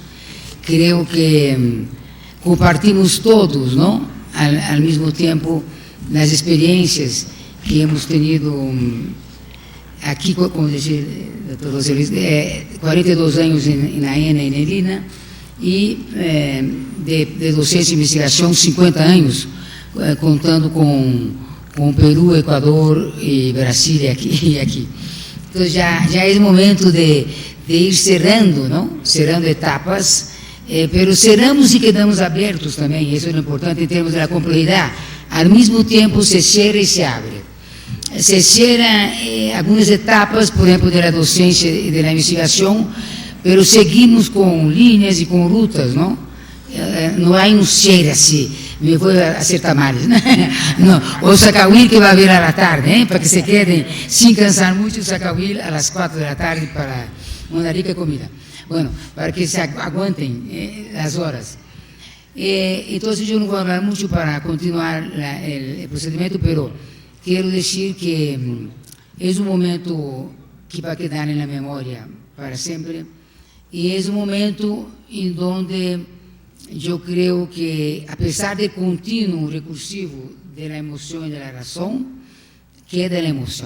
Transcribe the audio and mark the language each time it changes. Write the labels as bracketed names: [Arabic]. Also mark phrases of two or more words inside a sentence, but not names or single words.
[Spanish] Creo que compartimos todos, ¿no?, al mismo tiempo las experiencias que hemos tenido aquí, como decía el doctor José Luis, 42 años en AENA, en el INA, y de docencia e investigación 50 años, [Portuguese] contando com Peru, Equador e Brasília aqui. Então já é o momento de ir cerrando, não? [Spanish] Cerrando etapas, pero cerramos [Portuguese] e quedamos abertos também, isso é importante em termos da complexidade. Ao mesmo tempo se cierra e se abre. Se cierra algumas etapas, por exemplo, da docência e da investigação, [Spanish] pero seguimos [Portuguese] com linhas e com rutas, não? Não há um cierre assim. Me vou [Spanish] hacer tamales, ¿no? No, o sacahuil que va a haber a la tarde, para que se queden sin cansar mucho, sacahuil a las 4 de la tarde para una rica comida. Bueno, para que se aguanten las horas. Entonces yo no voy a hablar mucho para continuar el procedimiento, pero quiero decir que es un momento que va a quedar en la memoria para siempre, y es un momento en donde yo creo que, a pesar del continuo recursivo de la emoción y de la razón, queda la emoción.